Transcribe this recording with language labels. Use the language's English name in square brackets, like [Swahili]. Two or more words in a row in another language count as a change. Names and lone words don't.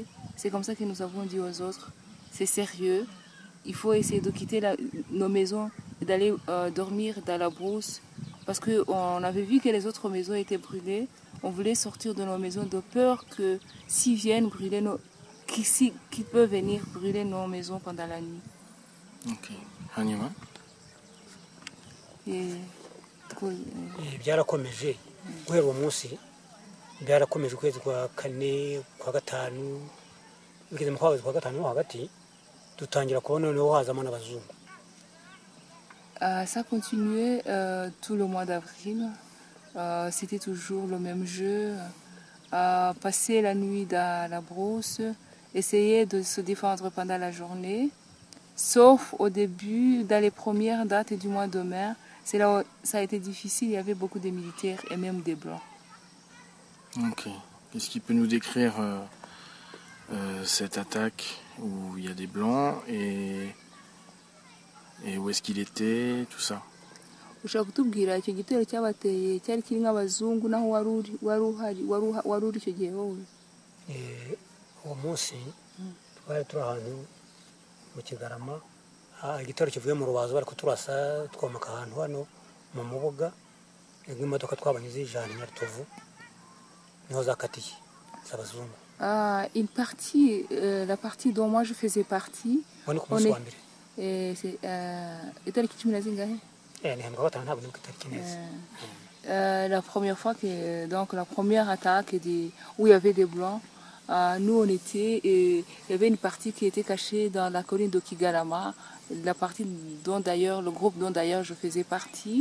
[French] C'est comme ça que nous avons dit aux autres, c'est sérieux, il faut essayer de quitter nos maisons et d'aller dormir dans la brousse. Parce qu'on avait vu que les autres maisons étaient brûlées. On voulait sortir de nos maisons de peur que s'ils viennent brûler qui peut venir brûler nos maisons pendant la nuit. [Kinyarwanda] Ok. Hanyuma? Byarakomeje guhera uwo munsi byarakomeje ukwezi kwa 4 kwa 5 bigeze mu kwezi kwa 5 hagati dutangira kubona noneho hazamo n'abazungu. [French] Ça continuait tout le mois d'avril. C'était toujours le même jeu. Passer la nuit dans la brousse, essayer de se défendre pendant la journée. Sauf au début, dans les premières dates du mois de mai, c'est là où ça a été difficile. Il y avait beaucoup de militaires et même des blancs. Ok. Est-ce qu'il peut nous décrire cette attaque où il y a des blancs et où est-ce qu'il était, tout ça? [Kinyarwanda] ushaka kutubwira icyo gitero cyabateye cyari kiri nk'abazungu naho wari uri icyo gihe wowe? Uwo munsi twari turi ahantu mu Kigarama, igitero kivuye mu Rubazo bari kuturasa twomaka ahantu hano mu Mubuga, nk'imodoka twabanye zijana Nyaritovu niho zakatiye z'abazungu. [French] La partie dont moi je faisais partie, [Kinyarwanda] itariki 10 na zingahe? [French] La première fois donc la première attaque où il y avait des blancs, nous on était, il y avait une partie qui était cachée dans la colline de Kigalama, la partie dont d'ailleurs, le groupe dont d'ailleurs je faisais partie.